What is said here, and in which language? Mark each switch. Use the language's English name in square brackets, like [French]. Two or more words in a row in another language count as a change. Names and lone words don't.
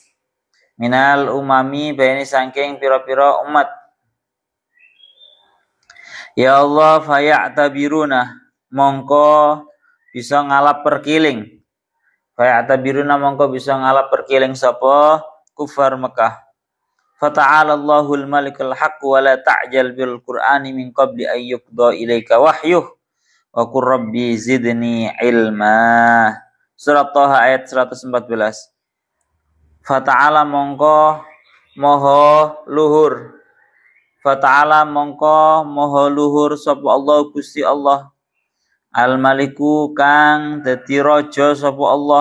[Arabic] يا الله فيعتبرون [Javanese] mongko bisa ngalap perkiling sapa kufar Mekah. [Arabic] فتعالى الله الملك الحق ولا تعجل بالقرآن من قبل أن يقضى إليك وحيه وقل رب زدني علما. [Indonesian] Surat Toha ayat 114. [Javanese] Fata'ala mongko moho luhur sapa Allah Gusti Allah. [Arabic] الملك [Javanese] kang dadi raja sapa Allah.